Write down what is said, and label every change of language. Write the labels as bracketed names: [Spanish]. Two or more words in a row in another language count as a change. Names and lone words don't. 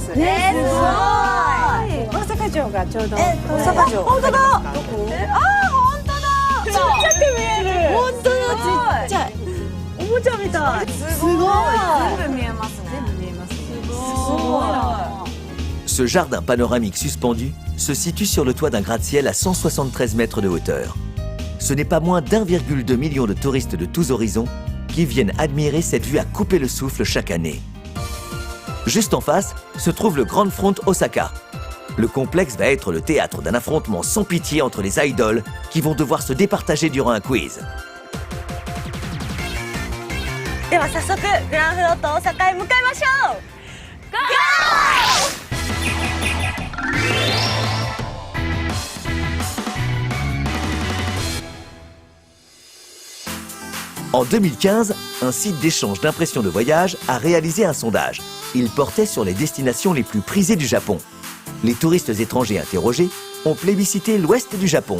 [Japanese] すごい。大阪城がちょうど。大阪城。本当だ。どこ？ちっちゃく見える。本当だ、ちっちゃい。おもちゃみたい。すごい。全部見えますね。全部見えます。すごい。 [French] Ce jardin panoramique suspendu se situe sur le toit d'un gratte-ciel à 173 mètres de hauteur. Ce n'est pas moins d'1,2 million de touristes de tous horizons qui viennent admirer cette vue à couper le souffle chaque année. Juste en face se trouve le Grand Front Osaka. Le complexe va être le théâtre d'un affrontement sans pitié entre les idoles qui vont devoir se départager durant un quiz. [Japanese] では早速グランフロント大阪へ向かいましょう。 [French] En 2015, un site d'échange d'impressions de voyage a réalisé un sondage. Il portait sur les destinations les plus prisées du Japon. Les touristes étrangers interrogés ont plébiscité l'ouest du Japon.